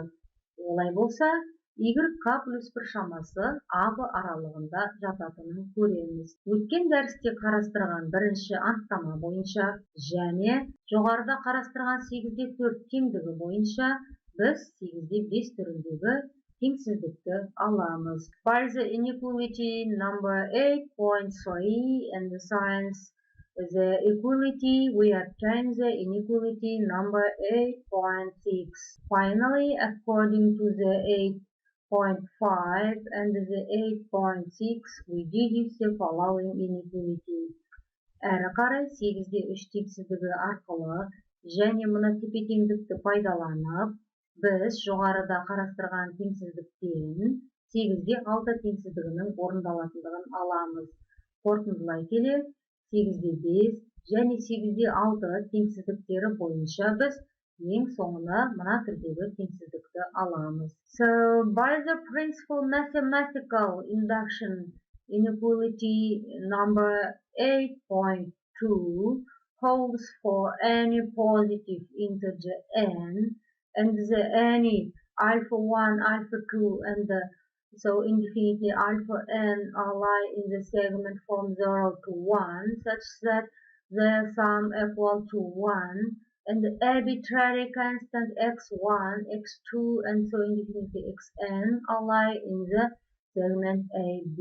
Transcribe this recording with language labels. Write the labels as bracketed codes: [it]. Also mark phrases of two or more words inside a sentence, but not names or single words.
[kk] Олай болса, yk плюс 1 шамасы абы аралығында жататынын көреміз. Өткен дәрісте қарастырған бірінші анықтама бойынша және жоғарыда қарастырған 8-де 4 теңдігі бойынша біз 8-де 5 түріндегі теңсіздікті аламыз. [en] By the inequality number 8.3 and the science the equality, we obtain the inequality number 8.6. Finally, according to the 8.5 and the 8.6, we deduce the following inequality. [kk] Әрі қарай 8-де 3 теңсіздігі арқылы және мына тепе-теңдікті пайдаланып, біз жоғарыда қарастырған теңсіздіктен 8-де 6 теңсіздігінің орындалатындығын аламыз. Қорытындылай келе, 8-де 5 және 8-де 6 теңсіздіктері бойынша біз Ең соңына мына түрдегі теңсіздікті аламыз. [en] So, by the principle mathematical induction, inequality number 8.2 holds for any positive integer n and any alpha 1, alpha 2 and so indefinitely alpha n lie in the segment from 0 to 1 such that their sum equal to 1 and the arbitrary constant x1, x2 and so indefinitely xn lie in the segment AB.